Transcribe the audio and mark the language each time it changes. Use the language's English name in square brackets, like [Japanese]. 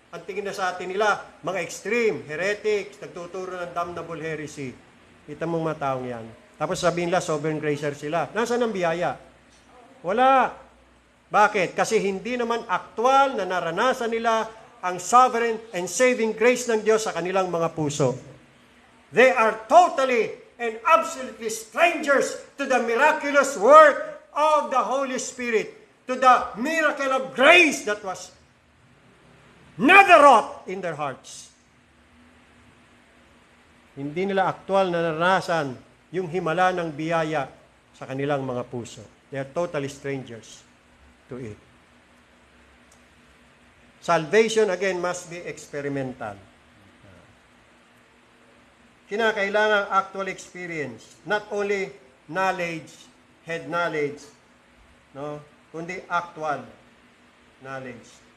[Filipino] Ang tingin na sa atin nila, mga extreme, heretics, nagtuturo ng damnable heresy. Kita mong mga taong yan. Tapos sabihin nila, sovereign gracer sila. Nasaan ang biyaya? Wala. Bakit? Kasi hindi naman aktual na naranasan nila ang [English] sovereign and saving grace [Filipino] ng Diyos sa kanilang mga puso. [English] They are totally and absolutely strangers to the miraculous work of the Holy Spirit, to the miracle of grace that was never wrought in their hearts. [Filipino] Hindi nila aktual na naranasan yung himala ng biyaya sa kanilang mga puso. [English] They are totally strangers to it. Salvation, again, must be experimental. Kinakailangan actual experience, not only knowledge, head knowledge, no, kundi actual knowledge.